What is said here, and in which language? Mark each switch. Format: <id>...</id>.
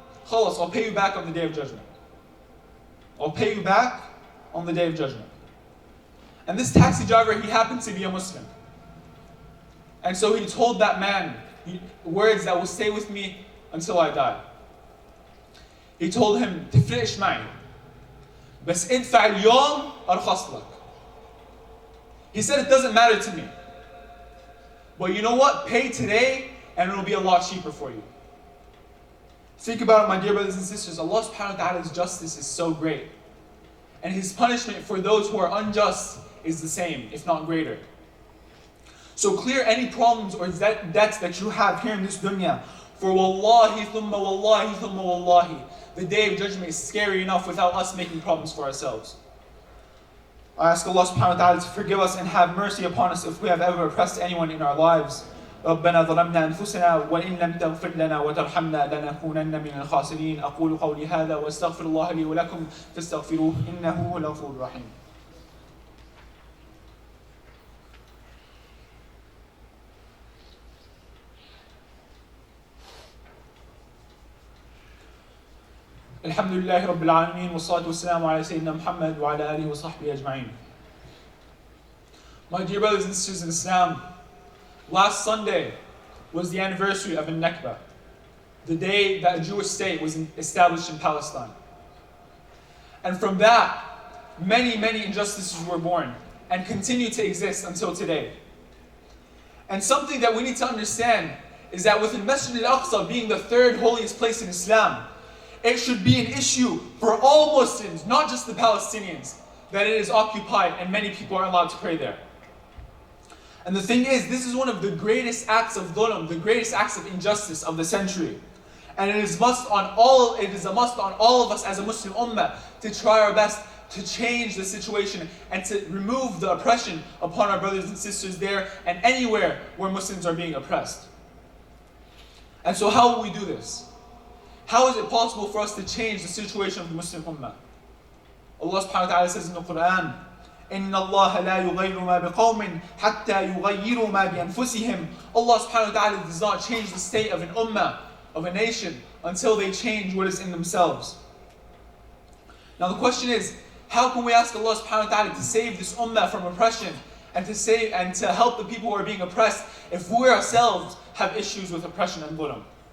<en>Khalas, I'll pay you back on the day of judgment. I'll pay you back on the day of judgment. And this taxi driver, he happened to be a Muslim. And so he told that man words that will stay with me until I die. He told him,</en> <ar>تفرقش معي بس ادفع اليوم أرخص لك.</ar> <en>He said, it doesn't matter to me. But you know what? Pay today and it'll be a lot cheaper for you. Think about it, my dear brothers and sisters. Allah subhanahu wa ta'ala's justice is so great. And His punishment for those who are unjust is the same, if not greater. So clear any problems or debts that you have here in this dunya. For</en> <ar>wallahi thumma wallahi thumma wallahi,</ar> <en>the day of judgment is scary enough without us making problems for ourselves. I ask Allah subhanahu wa ta'ala to forgive us and have mercy upon us if we have ever oppressed anyone in our lives.</en> <ar>ربنا ظلمنا أنفسنا وإن لم تغفر لنا وترحمنا لنكونن من الخاسرين. أقول قولي هذا وأستغفر الله لي ولكم فاستغفروه إنه هو الغفور الرحيم. الحمد لله رب العالمين والصلاة والسلام على سيدنا محمد وعلى آله وصحبه أجمعين.</ar> <en>My dear brothers and sisters in Islam, last Sunday was the anniversary of An-Nakba, the day that a Jewish state was established in Palestine. And from that, many injustices were born and continue to exist until today. And something that we need to understand is that within Masjid al-Aqsa being the third holiest place in Islam, it should be an issue for all Muslims, not just the Palestinians, that it is occupied and many people are allowed to pray there. And the thing is, this is one of the greatest acts of dhulm, the greatest acts of injustice of the century. And it is a must on all of us as a Muslim Ummah to try our best to change the situation and to remove the oppression upon our brothers and sisters there and anywhere where Muslims are being oppressed. And so how will we do this? How is it possible for us to change the situation of the Muslim Ummah? Allah subhanahu wa ta'ala says in the Quran,</en> <ar>إِنَّ اللَّهَ لَا يُغَيِّرُ مَا بِقَوْمٍ حَتَّى يُغَيِّرُوا مَا بِأَنفُسِهِمْ.</ar> <en>Allah subhanahu wa ta'ala does not change the state of an ummah, of a nation, until they change what is in themselves. Now the question is, how can we ask Allah subhanahu wa ta'ala to save this ummah from oppression and to help the people who are being oppressed if we ourselves have issues with oppression and dhulm?</en>